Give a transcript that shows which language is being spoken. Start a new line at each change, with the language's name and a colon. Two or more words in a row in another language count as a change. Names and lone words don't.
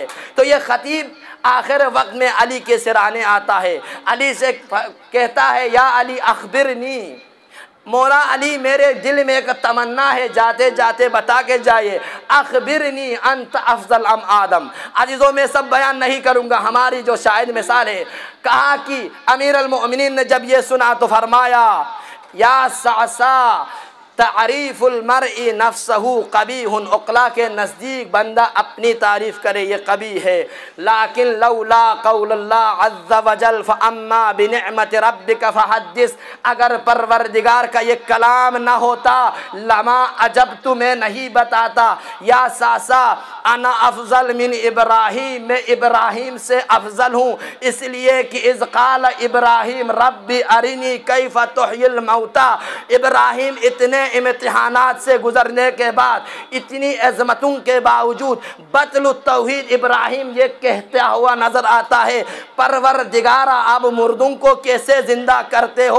Hindi: तो ये ख़तीब आखिर वक्त में अली के सिराने आता है, अली से कहता है,
Arabic: يا علي أخبرني,
Hindi: मौला अली मेरे दिल में एक तमन्ना है, जाते जाते बता के जाइए,
Arabic: أخبرني أنت أفضل أم آدم.
Hindi: अजीज़ों में सब बयान नहीं करूँगा, हमारी जो शायद मिसाल है, कहा कि अमीर अल-मोमिनीन ने जब ये सुना तो फरमाया,
Arabic: يا صعصعة تعريف المرء نفسه قبيح,
Hindi: उक़ला के नज़दीक बंदा अपनी तारीफ़ करे ये कबी है।
Arabic: لكن لولا قول الله عز وجل فأما بنعمة ربك فحدث,
Hindi: अगर परवरदिगार का ये कलाम ना होता
Arabic: لما أجبت,
Hindi: मैं नहीं बताता,
Arabic: يا صعصعة أنا أفضل من إبراهيم,
Hindi: मैं इब्राहीम से अफ़ज़ल हूँ, इसलिए कि
Arabic: إذ قال إبراهيم ربي أرني كيف تحيي الموتى.
Hindi: इब्राहीम इतने इम्तिहानात से गुज़रने के बाद, इतनी अज़मतों के बावजूद
Arabic: بطل التوحيد
Hindi: इब्राहीम ये कहता हुआ नज़र आता है, परवरदिगारा अब मुर्दों को कैसे ज़िंदा करते हो?